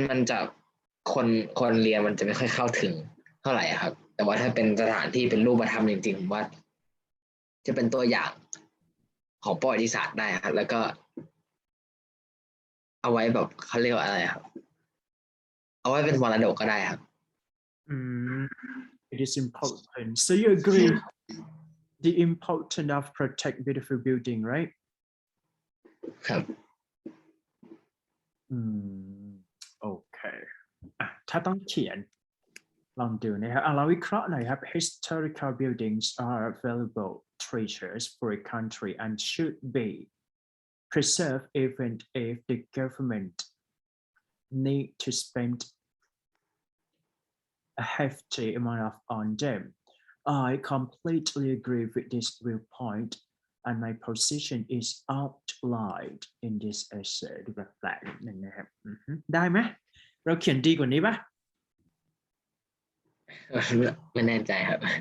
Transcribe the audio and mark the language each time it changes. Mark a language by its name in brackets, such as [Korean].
[Thai] จะคนเรียนมันจะไม่ค่อยเข้าถึงเท่าไหร่ครับแต่ว่าถ้าเป็นสถานที่เป็นรูปธรรมจริงๆผมว่าจะเป็นตัวอย่างของประวัติศาสตร์ได้ครับแล้วก็เอาไว้แบบเขาเรียกว่าอะไรครับเอาไว้เป็นมรดกก็ได้ครับ [English] it is important so you agree the importance of protect beautiful building right [Thai] ครับ โอเค ถ้าต้องเขียนลองดูนะครับเราวิเคราะห์หน่อยครับ [English] historical buildings are valuable treasures for a country and should be preserved even if the government need to spend a hefty amount on them. I completely agree with this viewpoint and my position is outlined in this essay [Thai] ดูแปลกๆนิดนึงนะครับได้ไหมเราเขียนดีกว่านี้ปะ ไม่แน่ใจครับ